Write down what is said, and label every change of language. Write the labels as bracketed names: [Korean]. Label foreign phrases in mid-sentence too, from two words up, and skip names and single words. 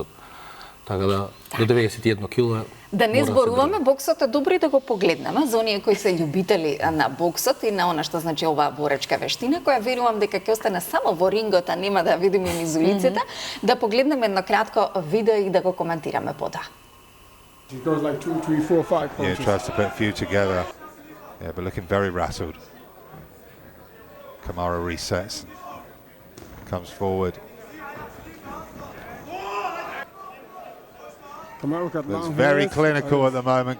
[Macedonian] Така да, до 91 кило е. Да не зборуваме, боксот е добро да го погледнеме за оние кои се љубители на боксот и на она што значи оваа боречка вештина, која верувам дека ќе остане само во рингот, а нема да видиме низ улиците, да погледнеме едно кратко видео и да го коментираме потоа. [English] He goes like 2, 3, 4, 5 punches. Yeah, tries to put a few together. Yeah, but looking very rattled. Kamara resets and comes forward. Looks very clinical at the moment.